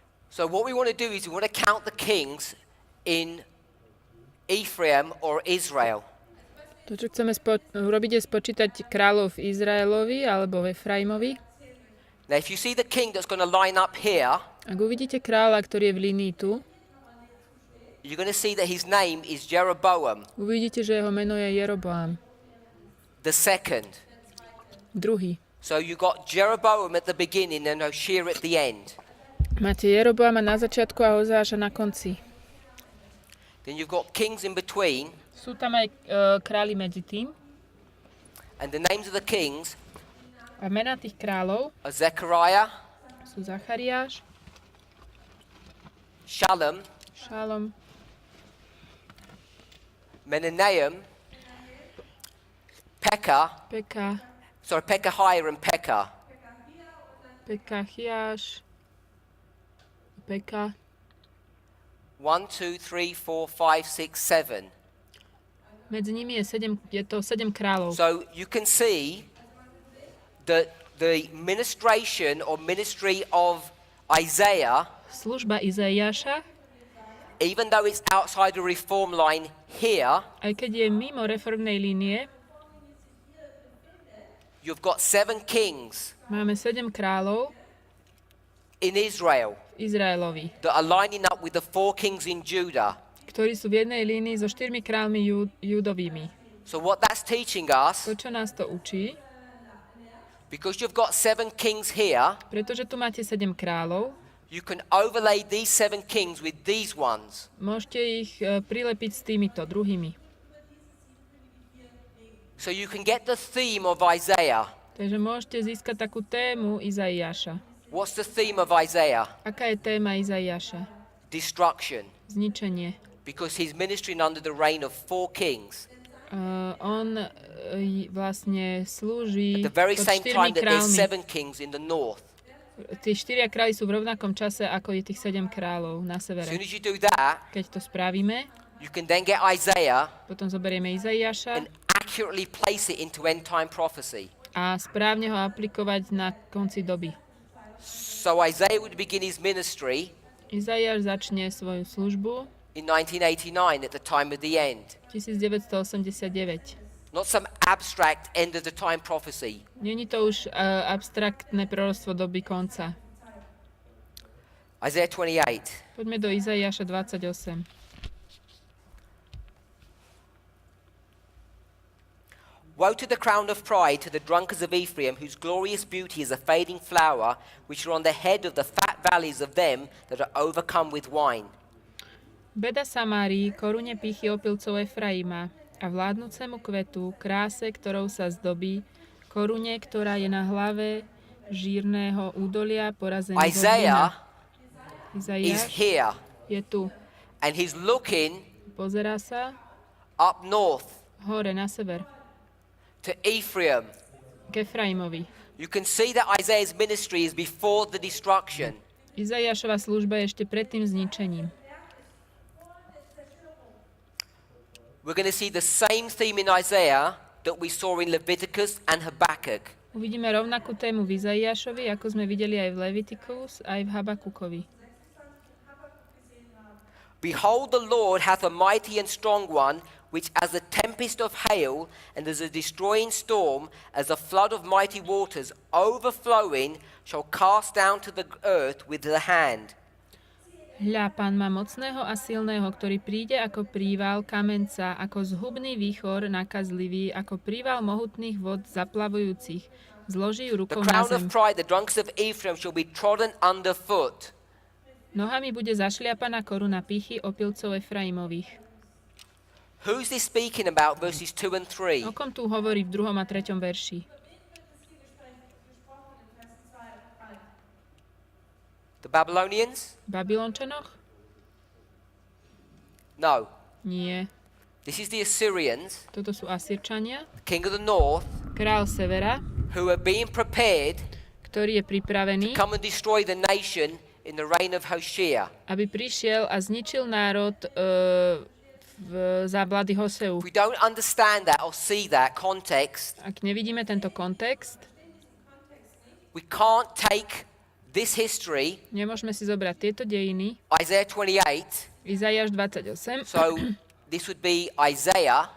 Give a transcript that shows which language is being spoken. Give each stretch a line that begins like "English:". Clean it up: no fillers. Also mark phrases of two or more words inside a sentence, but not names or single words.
English: So what we want to do is we want to count the kings in Ephraim or Israel.
Slovak: To, čo chceme urobiť, je spočítať kráľov v Izraelovi alebo v Efraimovi.
English: Now, if you see the king that's going to line up here,
Slovak: Ak uvidíte kráľa, ktorý je v línii tu,
English: you're going to see that his name is Jeroboam
Slovak: uvidíte, že jeho meno je Jeroboam.
English: the second.
Slovak: Druhý.
English: So you got Jeroboam at the beginning and Hoshea at the end.
Slovak: Máte Jeroboama na začiatku a Hozeáša na konci.
English: Then you've got kings in between,
Slovak: Sú tam aj králi medzi tým.
English: and the names of the kings
Slovak: A mená tých kráľov
English: are Zechariah,
Slovak: sú Zachariáš,
English: Shalom,
Slovak: Šalom,
English: Menahem, Pekahiah and Pekah.
Slovak: Pekahiáš, Peka.
English: 1, 2, 3, 4, 5, 6, 7.
Slovak: Medzi nimi je to 7 kráľov.
English: So you can see that the ministration or ministry of Isaiah,
Slovak: Služba Izaiáša,
English: even though it's outside the reform line here,
Slovak: aj keď je mimo reformnej línie,
English: you've got 7 kings
Slovak: máme 7 kráľov
English: in Israel
Slovak: Izraelovi,
English: that are lining up with the 4 kings in Judah.
Slovak: ktorí sú v jednej línii so 4 kráľmi Judovými.
English: So what that's teaching us,
Slovak: To, čo nás to učí,
English: because you've got 7 kings here,
Slovak: pretože tu máte 7 kráľov,
English: you can overlay these 7 kings with these ones.
Slovak: môžete ich prilepiť s týmito druhými.
English: So you can get the theme of Isaiah.
Slovak: Takže môžete získať takú tému Izaiáša.
English: What's the theme of Isaiah?
Slovak: Aká je téma Izaiáša?
English: Destruction.
Slovak: Zničenie.
English: Because he's ministering under the reign of 4 kings.
Slovak: On vlastne slúži
English: At the very
Slovak: pod
English: same
Slovak: 4
English: time that there's
Slovak: kráľmi.
English: 7 kings in the north.
Slovak: Tí 4 králi sú v rovnakom čase, ako je tých 7 kráľov na
English: As soon
Slovak: severe.
English: as you do that,
Slovak: Keď to spravíme,
English: you can then get Isaiah
Slovak: potom zoberieme Izaiáša
English: and accurately place it into end time prophecy.
Slovak: a správne ho aplikovať na konci doby.
English: So Isaiah would begin his ministry
Slovak: Izaiáš začne svoju službu
English: in 1989 at the time of the end.
Slovak: 1989.
English: Not some abstract end of the time prophecy.
Slovak: Není to už abstraktné proroctvo doby konca.
English: Isaiah 28.
Slovak: Poďme do Izaiáša 28.
English: Woe to the crown of pride, to the drunkards of Ephraim, whose glorious beauty is a fading flower, which are on the head of the fat valleys of them that are overcome with wine.
Slovak: Beda Samárii, korune pýchy opilcov Efraima a vládnúcemu kvetu, kráse, ktorou sa zdobí, korune, ktorá je na hlave žírneho údolia porazený do
English: Isaiah
Slovak: vína.
English: is
Slovak: Izaiáš
English: here,
Slovak: je tu.
English: and he's looking
Slovak: Pozerá sa
English: up north
Slovak: hore na sever,
English: to Ephraim.
Slovak: k Efraimovi.
English: You can see that Isaiah's ministry is before the destruction.
Slovak: Izaiášova služba je ešte pred tým zničením.
English: We're going to see the same theme in Isaiah that we saw in Leviticus and Habakkuk.
Slovak: Uvidíme rovnakú tému v Izaiášovi, ako sme videli aj v Levitikus, aj v Habakukovi.
English: Behold, the Lord hath a mighty and strong one, which as a tempest of hail and as a destroying storm, as a flood of mighty waters overflowing, shall cast down to the earth with the hand.
Slovak: Hľa, Pán má mocného a silného, ktorý príde ako príval kamenca, ako zhubný výchor nakazlivý, ako príval mohutných vod zaplavujúcich. Zloží ju
English: The
Slovak: rukou na
English: crown
Slovak: zem.
English: of pride, the drunkards of Ephraim, shall be trodden underfoot.
Slovak: Nohami bude zašliapaná koruna pýchy opilcov Efraimových.
English: Who's this speaking about, verses 2 and 3?
Slovak: O kom tu hovorí v 2. a 3. verši?
English: The Babylonians?
Slovak: Babylončanoch?
English: No.
Slovak: Nie.
English: This is the Assyrians,
Slovak: Toto sú Asyrčania.
English: king of the north,
Slovak: Král severa,
English: who are being prepared
Slovak: ktorý je pripravený,
English: come and destroy the nation in the reign of Hoshea.
Slovak: aby prišiel a zničil národ za vlády Hoseu.
English: If we don't understand that or see that context,
Slovak: Ak nevidíme tento kontext,
English: we can't take this history,
Slovak: Nemôžeme si zobrať tieto dejiny,
English: Isaiah 28,
Slovak: Izaiáš 28,
English: so this would be Isaiah,